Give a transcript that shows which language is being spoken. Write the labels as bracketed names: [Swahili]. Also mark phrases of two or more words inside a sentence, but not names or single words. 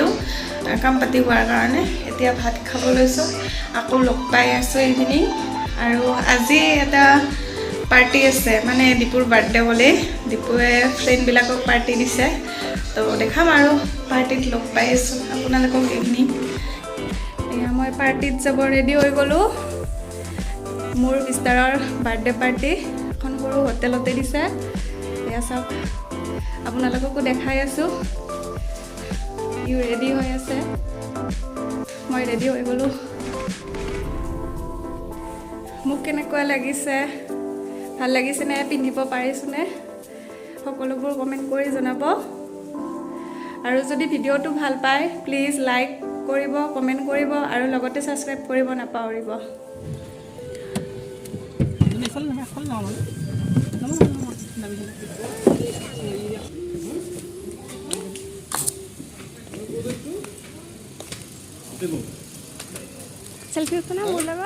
[Assamese] কাম পাতি হোৱাৰ কাৰণে এতিয়া ভাত খাব লৈছো আকৌ লগ পাই আছো ইভিনিং আৰু আজি এটা পাৰ্টি আছে মানে দীপুৰ বাৰ্থডে বলে দীপুৱে ফ্ৰেন্ড বিলাকক পাৰ্টি দিছে তো দেখাম আৰু পাৰ্টিত লগ পাই আছো আপোনালোকক ইভিনিং এয়া মই পাৰ্টিত যাব ৰেডি হৈ গলো মোৰ মিষ্টাৰৰ বাৰ্থডে পাৰ্টী এখন সৰু হোটেলতে দিছে এয়া সব আপোনালোককো দেখাই আছো ইউ ৰেডি হৈ আছে মই ৰেডি হৈ গলো মোক কেনেকুৱা লাগিছে ভাল লাগিছে নে পিন্ধিব পাৰিছো নে সকলোবোৰ কমেন্ট কৰি জনাব আৰু যদি ভিডিওটো ভাল পায় [English] please like [Assamese] কৰিব কমেন্ট কৰিব আৰু লগতে সাবস্ক্ৰাইব কৰিব নাপাহৰিব सेल्फी उठना बोला बात